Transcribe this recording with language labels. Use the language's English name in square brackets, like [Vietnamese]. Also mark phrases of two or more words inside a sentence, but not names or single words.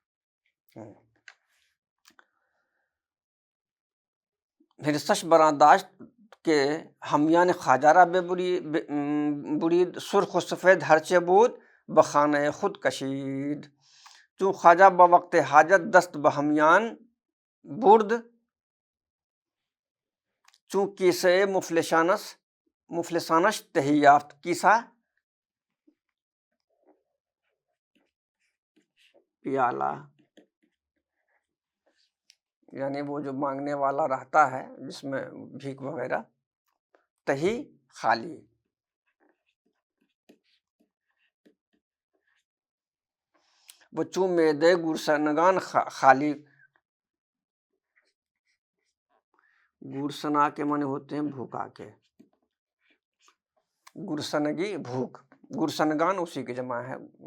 [Persian] ہرسش براداشت کے ہمیان خواجہ را برید، سرخ و سفید ہرچے بود بخانہ خود کشید۔ چون خواجہ بوقت حاجت دست بہمیان برد، چون کیسہ مفلسانش تہی یافت۔ [Urdu] کیسہ پیالہ، یعنی وہ جو مانگنے والا رہتا ہے جس میں بھیک وغیرہ، تہی خالی۔ وہ [Persian] چون معدے گرسنگان خالی، [Urdu] گرسنا کے معنی ہوتے ہیں بھوکا کے، گرسنگی بھوک، گرسنگان اسی کی جمع ہے۔